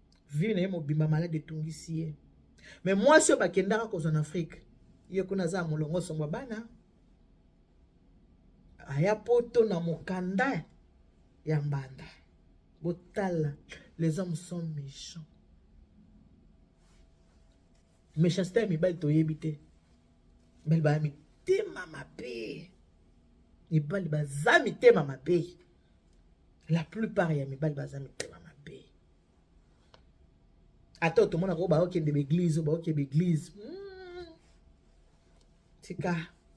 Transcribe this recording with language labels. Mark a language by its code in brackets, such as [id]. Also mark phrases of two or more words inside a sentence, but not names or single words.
[ln] Vi na ye mobimba, malade etungisi ye. Mais mwasi oyo bakendaka kozwa na Afrique, ye kuna aza molongo songwa bana. Aya poto na mokanda ya mbanda. Botala, [fr] les hommes sont méchants. [ln] Méchanceté ya mibali toyebi te. Mibali baya mitema mabe. Mibali baza mitema mabe. [fr] La plupart [ln] ya mibali baza mitema mabe. Ata otomona ko baokende beglise, baokende beglise. Hmm. Tika.